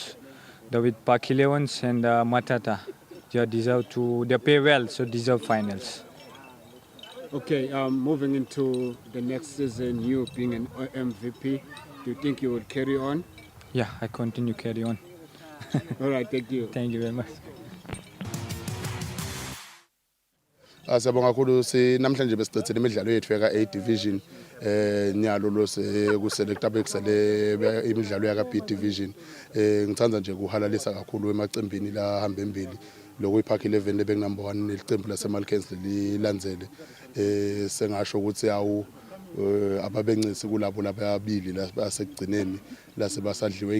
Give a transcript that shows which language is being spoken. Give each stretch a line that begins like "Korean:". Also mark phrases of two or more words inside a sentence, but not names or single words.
English: With Park 11s and Matata, they pay well, so deserve finals. Okay, moving into the next season, you being an MVP, do you think you will carry on? Yeah, I continue carry on. All right, thank you. Thank you very much.
Swati: Siyabonga kakhulu namhlanje besicethile imidlalo yethu yaka A division nyalo lo kuselecta bekusele imidlalo yaka B division ngithanda nje kuhalalisa kakhulu emacembini la hamba embili lokho iPark 11 lebe number 1 nelicembu laseMalkens lilandzele sengasho ukuthi awu ababencisi kulabo lababili lasekugcineni lasebasadliwe